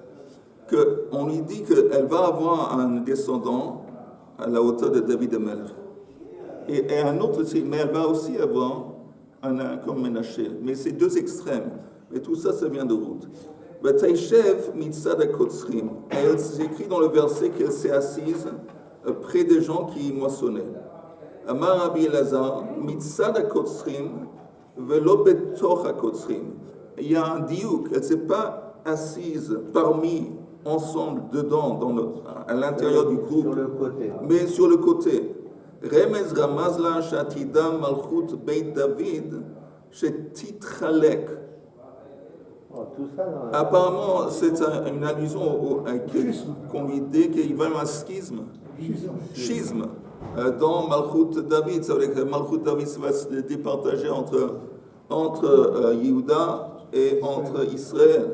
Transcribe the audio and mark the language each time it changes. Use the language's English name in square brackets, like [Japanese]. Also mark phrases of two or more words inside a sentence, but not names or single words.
[French] On lui dit qu'elle va avoir un descendant à la hauteur de David de Melch. Et un autre, mais elle va aussi avoir un comme Ménaché. Mais c'est deux extrêmes. Mais tout ça, ça vient de Ruth. Elle s'écrit dans le verset qu'elle s'est assise près des gens qui moissonnaient. [Hebrew] אמר רבי אלעזר, מצד הקוצרים ולא בתוך הקוצרים. [French] Il y a un diouk, elle ne s'est pas assise parmi, ensemble, dedans, à l'intérieur du groupe, sur le côté. Mais sur le côté. [Hebrew] רמז רמזה לה שעתידה מלכות בית דוד שתתחלק. [French] Apparemment, c'est une allusion qu'on lui dit qu'il va y avoir un schisme. Schisme. Dans [Hebrew] מלכות דוד, [French] ça veut dire que [Hebrew] מלכות דוד [French] va se départager entre Yehuda et entre Israël.